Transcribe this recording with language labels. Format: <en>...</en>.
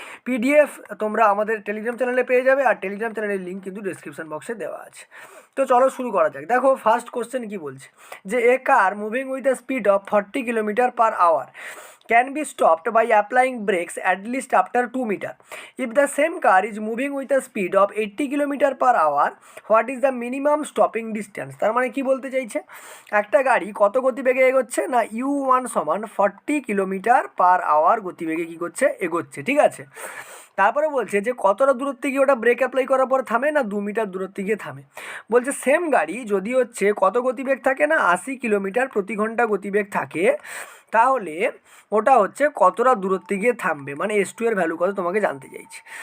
<bn>PDF তোমরা আমাদের Telegram চ্যানেলে পেয়ে যাবে, আর টেলিগ্রাম চ্যানেলের লিঙ্ক কিন্তু ডিসক্রিপশন বক্সে দেওয়া আছে। তো চলো শুরু করা যাক। দেখো ফার্স্ট কোশ্চেন কি বলছে, যে</bn> <en>A car moving with the speed of 40 kilometre per hour can be stopped by applying brakes at least after 2 meter. If the same car is moving with a speed of 80 km per hour, what is the minimum stopping distance?</en> <bn>তার মানে কি বলতে চাইছে, একটা গাড়ি কত গতিবেগে এগোচ্ছে না, u1 সমান 40 কিলোমিটার পার আওয়ার গতিবেগে কী করছে, এগোচ্ছে, ঠিক আছে। তারপরে বলছে যে কতটা দূরত্বে গিয়ে ওটা ব্রেক অ্যাপ্লাই করার পর থামে না, 2 মিটার দূরত্বে গিয়ে থামে। বলছে সেম গাড়ি যদি হচ্ছে কত গতিবেগ থাকে না, 80 কিলোমিটার প্রতি ঘন্টা গতিবেগ থাকে, তাহলে ওটা হচ্ছে কতটা দূরত্বে গিয়ে থামবে, মানে S2 এর ভ্যালু কত তোমাকে জানতে চাইছে।</bn>